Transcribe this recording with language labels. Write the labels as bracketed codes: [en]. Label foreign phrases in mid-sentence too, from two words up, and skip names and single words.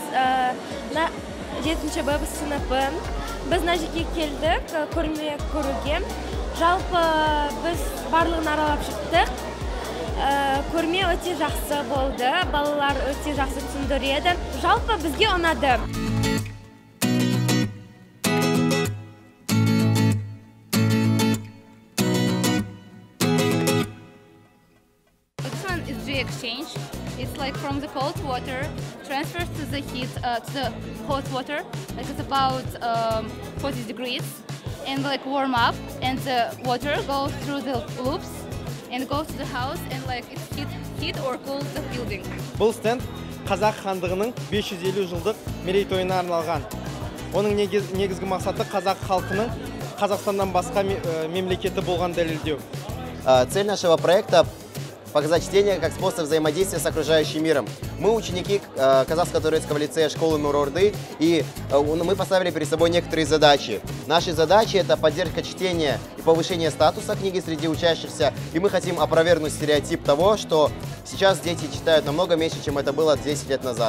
[kk] 7-ші Б сыныбы. Біз мына жерге келдік көрме көруге. Жалпы біз барлығын аралап шықтық. Көрме өте жақсы болды. Балалар өте жақсы түсіндіреді. Жалпы бізге ұнады. Exchange. [en] It's like from the cold water transfers to the heat to the hot water. Like it's about 40 degrees, and like warm up, and the water goes through the loops and goes to the house, and like it's heat or cool the building. [kk] Бұл стенд қазақ хандығының 550 жылдық мерейтойына арналған. Оның негізгі мақсаты қазақ халқының Қазақстаннан басқа мемлекеті болған дәлелдеу. [ru] Цель нашего проекта показать чтение как способ взаимодействия с окружающим миром. Мы ученики Казахского турецкого лицея школы Нур-Орды, и мы поставили перед собой некоторые задачи. Наши задачи – это поддержка чтения и повышение статуса книги среди учащихся, и мы хотим опровергнуть стереотип того, что сейчас дети читают намного меньше, чем это было 10 лет назад.